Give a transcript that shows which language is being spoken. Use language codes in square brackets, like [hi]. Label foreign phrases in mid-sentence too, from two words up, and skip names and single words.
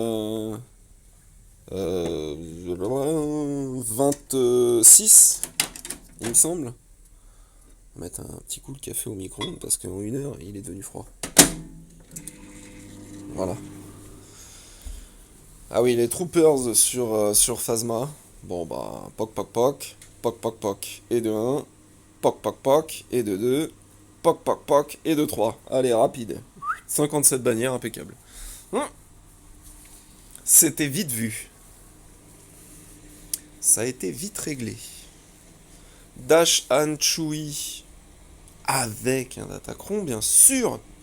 [fr] 26, il me semble. On va mettre un petit coup de café au micro-ondes parce qu'en 1 heure, il est devenu froid. Voilà. Ah oui, les Troopers sur Phasma. Bon bah, poc poc poc, poc poc poc, et de 1, poc poc poc, et de 2, poc poc poc, et de 3. Allez, rapide. 57 bannières, impeccable. C'était vite vu. Ça a été vite réglé. Dash Han Chui avec un Datacron, bien sûr.